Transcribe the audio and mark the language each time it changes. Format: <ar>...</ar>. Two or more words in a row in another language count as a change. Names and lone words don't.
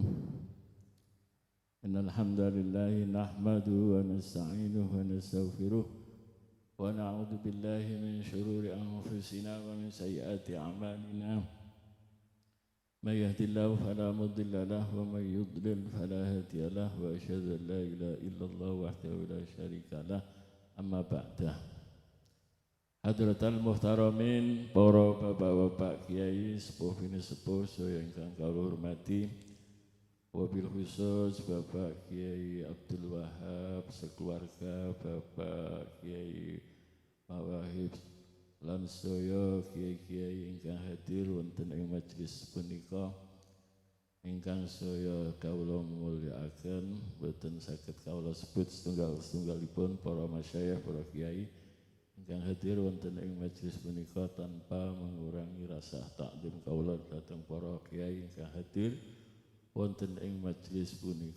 <ar>إن الحمد لله نحمده ونستعينه ونستغفره ونعوذ بالله من شرور أنفسنا ومن سيئات أعمالنا. من يهده الله فلا مضل له ومن يضلل فلا هادي له وأشهد أن لا إله إلا الله وحده لا شريك له. أما بعد. حضرات المحترمين,</ar> <jv>para bapak-bapak kiai sepuh bini sepuh saya ingkang kula hormati, wabil khusus Bapak Kiai Abdul Wahab sekeluarga, Bapak Kiai Mawahib lan saya kiai-kiai ingkang hadir wonten ing majelis punika ingkang saya kawula mulyakaken, boten saged kawula sebut setunggal-setunggalipun para masyayikh, para kiai ingkang hadir wonten ing majelis punika</jv> <id>tanpa mengurangi rasa takdim</id> <jv>kawula dhateng para kiai ingkang hadir wonten ing majelis punika.</jv>